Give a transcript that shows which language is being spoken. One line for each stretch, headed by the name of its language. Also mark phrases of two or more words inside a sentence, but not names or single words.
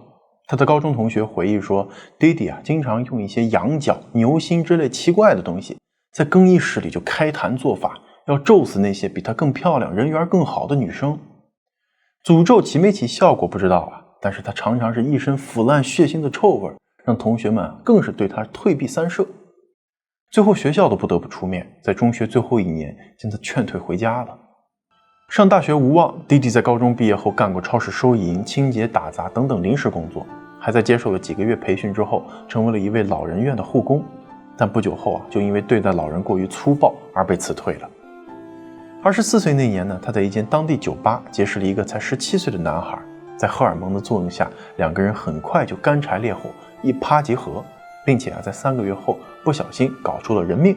Chinese: 他的高中同學回憶說，弟弟啊經常用一些羊角、牛心之類奇怪的東西，在更衣室裡就開壇做法，要咒死那些比他更漂亮、人緣更好的女生。詛咒起沒起效果不知道啊，但是他常常是一身腐爛血腥的臭味，讓同學們更是对他退避三舍。最後學校都不得不出面，在中學最後1年將他勸退回家了。上大學無望，弟弟在高中畢業後幹過超市收銀、清潔、打雜等等臨時工作，還在接受了幾個月培訓之後，成為了一位老人院的護工。但不久後啊，就因為對待老人過於粗暴而被辭退了。24歲那年呢，他在一間當地酒吧結識了一個才17歲的男孩，在荷爾蒙的作用下，兩個人很快就乾柴烈火，一拍即合，並且在3個月後不小心搞出了人命。